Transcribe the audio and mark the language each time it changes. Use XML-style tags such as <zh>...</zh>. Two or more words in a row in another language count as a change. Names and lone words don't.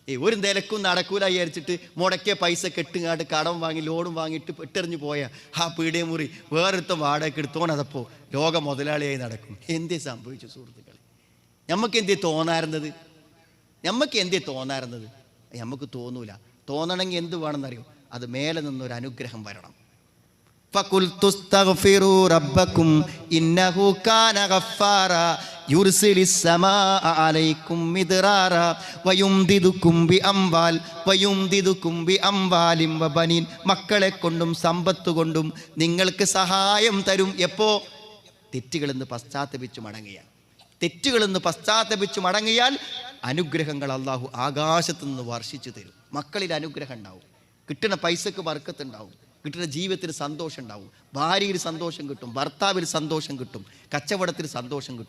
<ml>ഒരു നിലക്കും നടക്കൂല വിചാരിച്ചിട്ട് മുടക്കിയ പൈസ കെട്ടുങ്ങാണ്ട് കടം വാങ്ങി ലോണും വാങ്ങിയിട്ട് പെട്ടെറിഞ്ഞ് പോയ ആ പീടിയ മുറി വേറൊരുത്തം വാടക എടുത്തോണതപ്പോൾ ലോക മുതലാളിയായി നടക്കും. എന്തേ സംഭവിച്ചു സുഹൃത്തുക്കളെ? നമുക്ക് എന്തേ തോന്നാറുന്നത്? നമുക്ക് തോന്നൂല. തോന്നണമെങ്കിൽ എന്ത് വേണമെന്നറിയോ? അത് മേലെ നിന്നൊരു അനുഗ്രഹം വരണം.</ml> <ar>فَقُلْتُ اسْتَغْفِرُوا رَبَّكُمْ إِنَّهُ كَانَ غَفَّارًا يُرْسِلِ السَّمَاءَ عَلَيْكُمْ مِدْرَارًا وَيُمْدِدُكُمْ بِأَمْوَالٍ وَبَنِينَ</ar> <ml>മക്കളെ കൊണ്ടും സമ്പത്ത് കൊണ്ടും നിങ്ങൾക്ക് സഹായം തരും. എപ്പോ? തെറ്റുകളിൽ നിന്ന് പശ്ചാത്തപിച്ചു മടങ്ങിയാൽ അനുഗ്രഹങ്ങൾ അള്ളാഹു ആകാശത്തു നിന്ന് വർഷിച്ചു തരും. മക്കളിൽ അനുഗ്രഹം ഉണ്ടാവും, കിട്ടുന്ന പൈസക്ക് ബർക്കത്തുണ്ടാവും, കിട്ടുന്ന ജീവിതത്തിന് സന്തോഷം ഉണ്ടാവും, ഭാര്യയിൽ സന്തോഷം കിട്ടും, ഭർത്താവിൽ സന്തോഷം കിട്ടും, കച്ചവടത്തിൽ സന്തോഷം കിട്ടും.</ml>